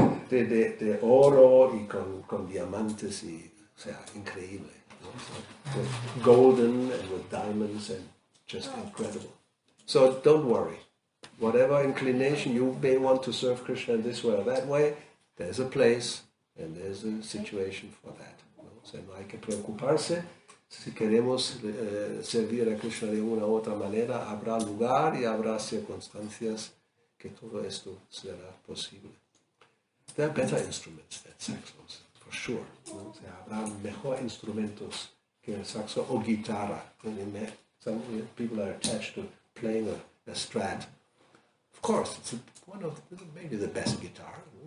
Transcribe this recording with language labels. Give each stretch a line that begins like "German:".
Spanish: de oro y con diamantes, y, o sea, increíble, ¿no?
English: So, with golden and with diamonds and just incredible. So don't worry. Whatever inclination you may want to serve Krishna in this way or that way, there's a place, And there's a situation for that,
Spanish: ¿no? O sea, no hay que preocuparse. Si queremos servir a Krishna de una u otra manera, habrá lugar y habrá circunstancias que todo esto será posible.
English: There are better instruments than saxos, for sure,
Spanish: ¿no? O sea, habrá mejor instrumentos que el saxo o guitarra.
English: Some people are attached to playing a Strat. Of course, it's maybe the best guitar.